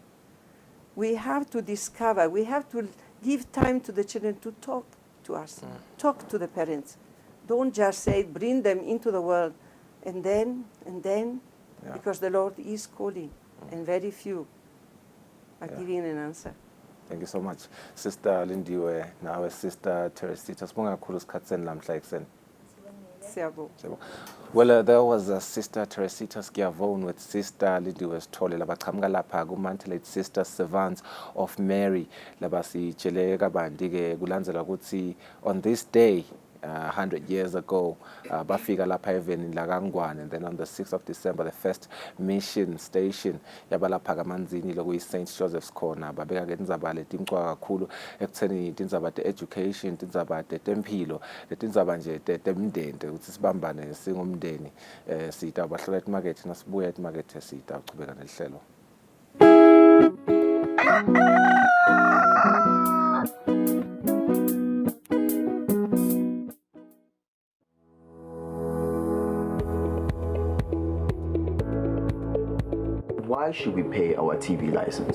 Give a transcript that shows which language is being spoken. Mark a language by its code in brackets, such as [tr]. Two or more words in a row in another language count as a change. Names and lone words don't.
[en] We have to discover, we have to give time to the children to talk to us, talk to the parents. Don't just say, bring them into the world, and then, because the Lord is calling, and very few are giving an answer. Thank you so much. Sister Lindiwe, now Sister Teresita, [ss] sibonga kakhulu isikhathi namhla ekuseni. [en] Well, there was a Sister Teresita Skiavone with Sister Lindiwe Sithole [ss] labaqhamuka lapha ku-Mantelate Sister Servants of Mary labasitshele kabanti ke kulandzela ukuthi [en] on this day 100 years ago. [ss] Bafika lapha even Lagangwan, [en] and then on the 6th of December, the first mission station [ss] yabalapha kamanzini lokuyi [en] St. Joseph's Corner. [ss] Babeka ke tindzaba letimcwa kakhulu ekutheni tindzaba te-education, tindzaba tempilo, letindzaba nje temndeni ukuthi sibambane singumndeni. Sita bahlola etimakethe nasibuya etimakethe sita uchubeka nelihlelo. [en] Why should we pay our TV license?